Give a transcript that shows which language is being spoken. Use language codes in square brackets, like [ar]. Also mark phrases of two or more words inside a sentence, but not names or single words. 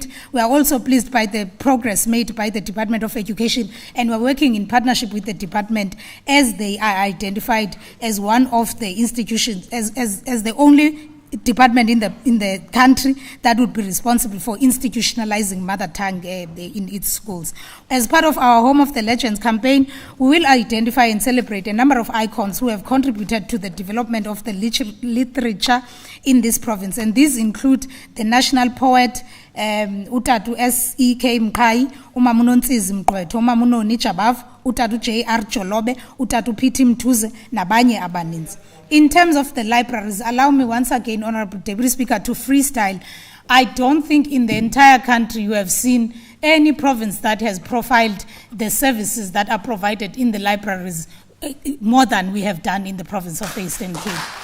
[en] We are also pleased by the progress made by the Department of Education, and we're working in partnership with the department as they are identified as one of the institutions, as the only department in the country that would be responsible for institutionalizing mother tongue in its schools. As part of our Home of the Legends campaign, we will identify and celebrate a number of icons who have contributed to the development of the literature in this province, and these include the national poet Utatu S.E.K. [xh] Mkai, Umamunontsizi Mqwetho, Umamunoni Jabavu, Utatu J.R. Jolobe, Utatu P.T. Mtuze, nabanye abaninzi. [en] In terms of the libraries, allow me once again, Honorable Deputy Speaker, to freestyle. I don't think in the entire country you have seen any province that has profiled the services that are provided in the libraries more than we have done in the province of the Eastern Cape.